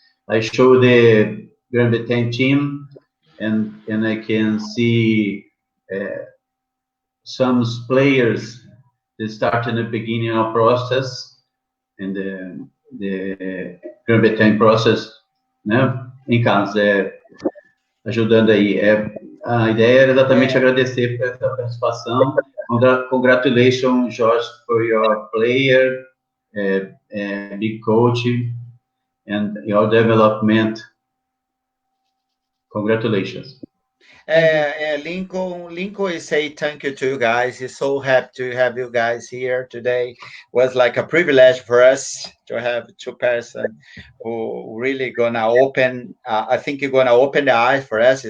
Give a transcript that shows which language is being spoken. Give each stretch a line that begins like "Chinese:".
English: I show the Grã-Bretanha team, and I can see some players that start in the beginning of process, and the Grã-Bretanha process, né?
Portuguese: Em casa, ajudando aí. A ideia era exatamente agradecer por essa participação.
English: Congratulations, Josh, for your player, big coach, and your development. Congratulations. Lincoln is saying thank you to you guys. He's so happy to have you guys here today. It was like a privilege for us to have two persons who really gonna open, I think you're gonna open the eyes for us.